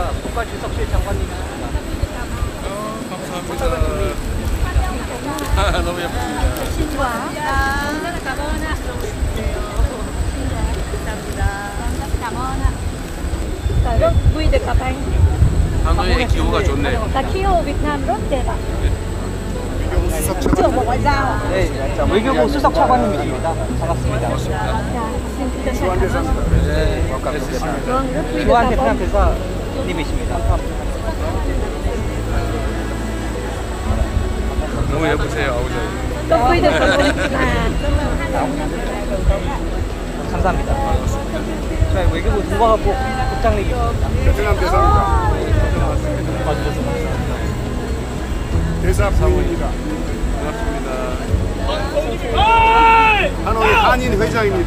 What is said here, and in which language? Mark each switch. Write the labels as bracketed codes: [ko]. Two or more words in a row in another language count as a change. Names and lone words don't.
[ko] 국가 주석실 장관님이십니다. 감사합니다. 너무 예쁩니다. [vi] Rất vui được gặp anh. [ko] 하노이의 기후가 좋네요. [vi] Và khí hậu Việt Nam rất đẹp ạ. Trưởng Bộ Ngoại giao ạ. [ko] 네, 자, 외교부 수석 차관님이십니다. 반갑습니다. [vi] Dạ, xin chân thành cảm ơn. [ko] 네, [vi] Vâng, rất vui được [ko] 주한 [vi] gặp [ko] 베트남 [vi] ông. [ko] 대사님이십니다. 너무 예쁘세요, 아버지. [vi] Rất vui được gặp ông. [ko] 감사합니다. 저희 외교부 동방학부 국장님이십니다. 베트남 대사입니다. 와주셔서 감사합니다. 대사 부인입니다. 반갑습니다. 하노이 한인 회장입니다.